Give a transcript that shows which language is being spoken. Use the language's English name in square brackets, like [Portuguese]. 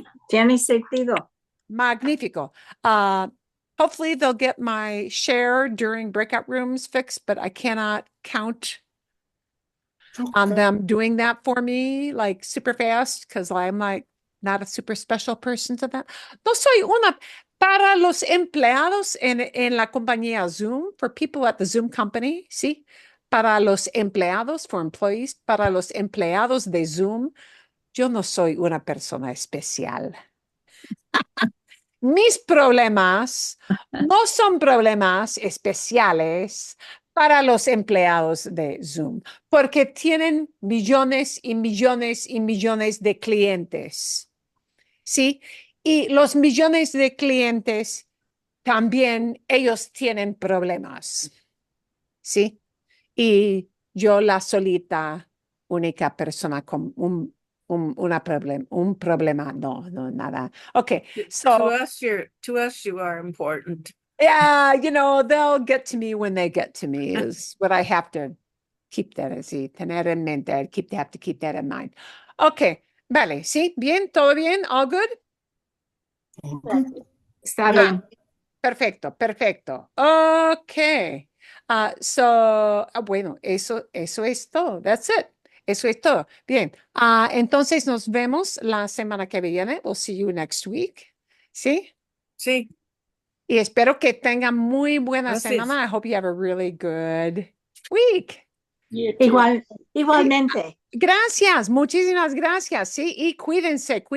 [Spanish] Sí, tiene sentido. Magnifico. [English] Hopefully they'll get my share during breakout rooms fixed, but I cannot count on them doing that for me like super fast because I'm like not a super special person to that. [Spanish] No soy una para los empleados en la compañía Zoom, [English] for people at the Zoom company, [Spanish] ¿sí? Para los empleados, [English] for employees, [Spanish] para los empleados de Zoom, yo no soy una persona especial. mis problemas no son problemas especiales para los empleados de Zoom, porque tienen millones y millones y millones de clientes. ¿Sí? Y los millones de clientes también ellos tienen problemas. ¿Sí? Y yo la solita única persona con un problema, no, nada. [English] Okay, so To us, you are important. yeah, they'll get to me when they get to me is what I have to keep that [Spanish] así, tener en mente, [English] have to keep that in mind. [Spanish] Okay, vale, ¿sí? Bien, todo bien, [English] all good? [Spanish] Está bien. Perfecto, perfecto. Okay. Bueno, eso es todo. [English] That's it. [Spanish] Eso es todo. Bien. Entonces nos vemos la semana que viene. [English] We'll see you next week. [Spanish] ¿Sí? Sí. Y espero que tengan muy buena Gracias. semana. [English] I hope you have a really good week. You too. [Spanish] Igualmente. Gracias, muchísimas gracias. Sí, y cuídense.